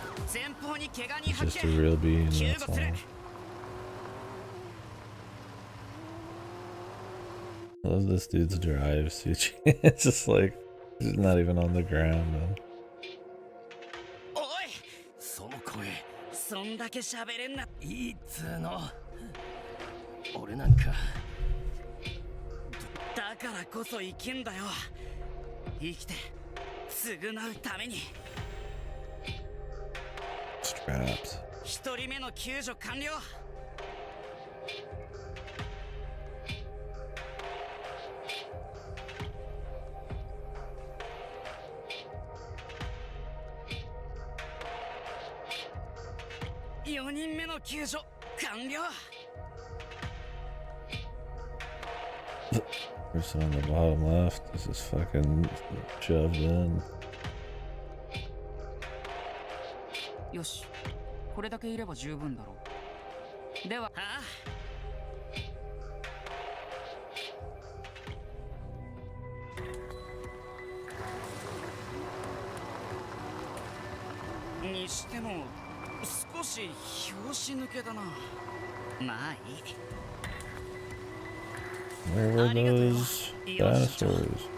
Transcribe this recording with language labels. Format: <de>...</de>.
<en>It's just a real being, that's all. I love this dude's drive, Suchi. It's just like, he's not even on the ground, man.</en> <ja>おい、その声、そんだけ喋れんな。いいっつーの。俺なんか。だからこそ生きんだよ。生きて、償うために。</ja> <en>Straps.</en> <ja>一人目の救助完了。 4人目の救助完了。</ja> <en>Person on the bottom left is just fucking shoved in.</en> <ja>よし、これだけいれば十分だろう。では、にしても少し拍子抜けだな。まあいい。</ja> <en>Where were those dinosaurs?</en>